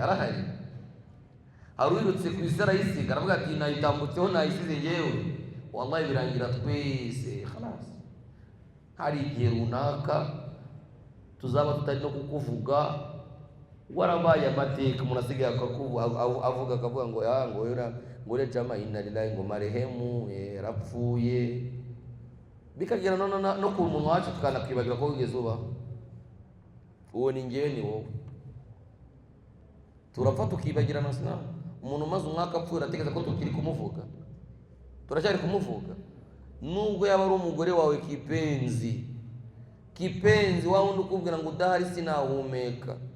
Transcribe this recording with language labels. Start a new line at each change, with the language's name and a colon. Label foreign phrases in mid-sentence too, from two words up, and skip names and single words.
Kinyarwanda: Arahari, hari uwirutse ku isi arayisiga aravuga ati nayitambutseho nayisize ngewe, wallahi birangira twese khalas. Hari igihe runaka tuzaba tutari no kukuvuga, warabaye amateka umuntu asigaye akavuga ngo ngo jamaa
Arabic: إنا لله
Kinyarwanda: ngo marehemu yarapfuye, bikagera no ku muntu wacu tukanakwibagira ko wigeze uba. Uwo ni ngewe ni wowe, turapfa tukibagirana. Sina umuntu umaze umwaka apfuye ategeza ko tukiri kumuvuga, turacyari kumuvuga nubwo yaba ari umugore wawe kipenzi wa wundi ukubwira ngo udahari sinahumeka.